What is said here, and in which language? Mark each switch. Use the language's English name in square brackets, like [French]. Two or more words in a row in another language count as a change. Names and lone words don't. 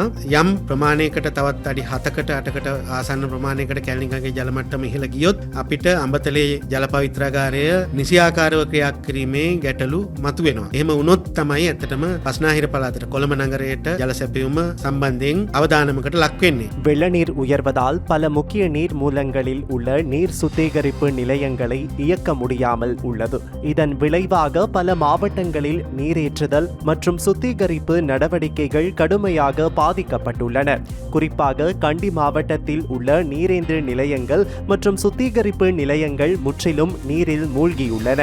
[Sinhala] යම් ප්‍රමාණයකට තවත් අඩි 7කට 8කට ආසන්න ප්‍රමාණයකට කැලණිගඟේ ජල මට්ටම ඉහළ ගියොත් අපිට අඹතලේ ජල පවිත්‍රාගාරය නිසියාකාරව ක්‍රියා කිරීමේ ගැටලු මතුවෙනවා. එහෙම වුණොත් තමයි ඇත්තටම පස්නාහිර පළාතට කොළඹ நகரයට ජල සැපයුම සම්බන්ධයෙන් අවධානමකට லக் වෙන්නේ. [Tamil] வெள்ள நீர் உயர்வதால் பல முக்கிய நீர் மூலங்களில் உள்ள நீர் சுத்திகரிப்பு நிலையங்களை இயக்க முடியாமல் உள்ளது. இதன் விளைவாக பல மாவட்டங்களில் நீரேற்றுதல் மற்றும் சுத்திகரிப்பு நடவடிக்கைகள் கடுமையாக பாதிக்கப்பட்டுள்ளன. குறிப்பாக கண்டி மாவட்டத்தில் உள்ள நீரேந்து நிலையங்கள் மற்றும் சுத்திகரிப்பு நிலையங்கள் முற்றிலும் நீரில் மூழ்கியுள்ளன.